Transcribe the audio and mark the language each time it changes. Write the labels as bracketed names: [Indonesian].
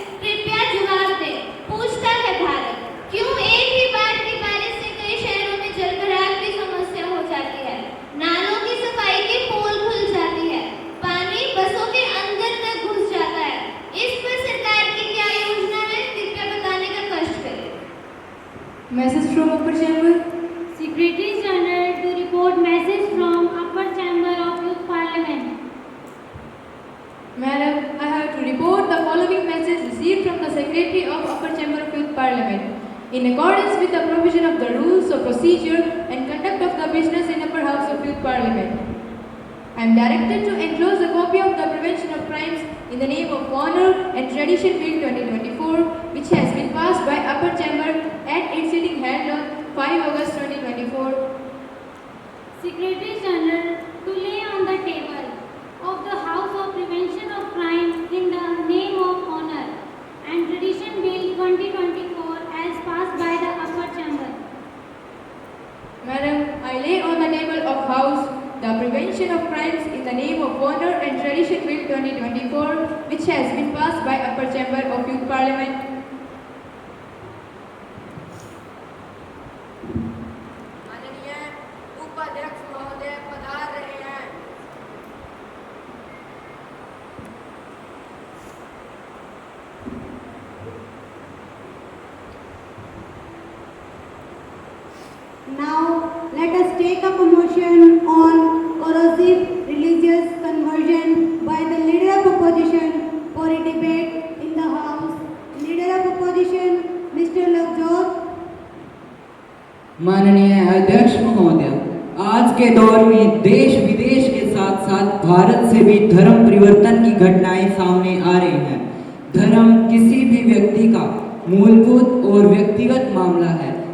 [Hindi] कृपया जवाब दें। पूछता है भारत, क्यों एक ही बार की बारिश से कई शहरों में जलभराव की समस्या हो जाती है, नालों की सफाई की पोल खुल जाती है, पानी बसों के अंदर तक घुस जाता है। इस पर सरकार की क्या योजना है? कृपया बताने का कष्ट करें। [English] Message from upper chamber. Secretary General to report message from upper chamber of Youth Parliament. Madam, I have to report the following message received from the Secretary of Upper Chamber of Youth Parliament. In accordance with the provision of the rules of procedure and conduct of the business in Upper House of Youth Parliament, I am directed to enclose a copy of the Prevention of Crimes in the Name of Honor and Tradition Bill 2024, which has been passed by Upper Chamber at its sitting held on 5 August 2024. Secretary General to lay on the table of the House of Prevention of Crime in the Name of Honor and Tradition Bill 2024 as passed by the Upper Chamber. Madam, I lay on the table of House the Prevention of Crimes in the Name of Honor and Tradition Bill 2024, which has been passed by Upper Chamber of Youth Parliament. [Hindi] माननीय उपाध्यक्ष महोदय पधार रहे हैं। [English] Now, let us take up a motion on corrosive religious conversion by the Leader of Opposition for a debate in the House. Leader of Opposition, Mr. Lavjot. [Hindi] माननीय अध्यक्ष महोदय, आज के दौर में देश विदेश के साथ साथ भारत से भी धर्म परिवर्तन की घटनाएं सामने आ रही हैं। धर्म किसी भी व्यक्ति का मूलभूत और व्यक्तिगत मामला है।